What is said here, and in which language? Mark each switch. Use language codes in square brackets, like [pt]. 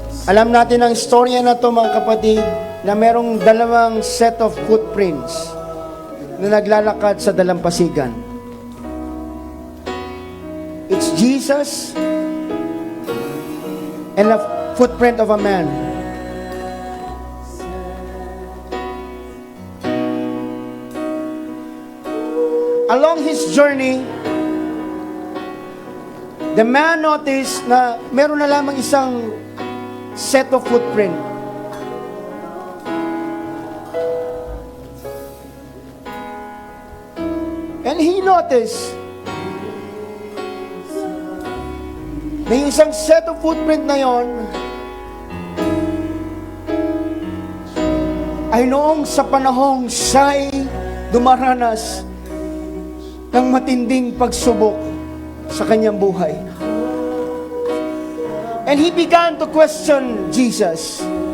[tl] Alam natin ang istorya na to, mga kapatid, na merong dalawang [en] set of footprints [tl] na naglalakad sa dalampasigan. [en] It's Jesus and a footprint of a man. Along his journey, The man noticed [tl] na meron na lamang isang [en] set of footprint. And he noticed [tl] na yung isang set of footprint na yon ay noong sa panahong siya'y dumaranas ng matinding pagsubok sa kanyang buhay. [en] And he began to question Jesus.